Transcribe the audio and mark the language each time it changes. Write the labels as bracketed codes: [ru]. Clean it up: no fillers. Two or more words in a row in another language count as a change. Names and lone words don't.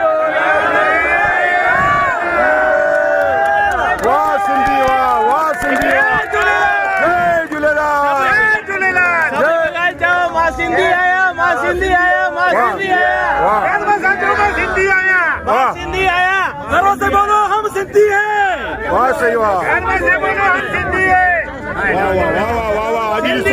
[sd] वाह सिंधी, वाह वाह सिंधी, जय झूलेलाल, जय झूलेलाल, जय मां सिंधी आया, मां सिंधी आया, मां सिंधी आया, सिंधी आया, मां सिंधी आया। [hi] गर्व से बोलो हम सिंधी हैं। वाह सही, वाह गर्व से बोलो हम सिंधी हैं। [sd] वाह वाह वाह वाह वाह। अजी ॾिसो,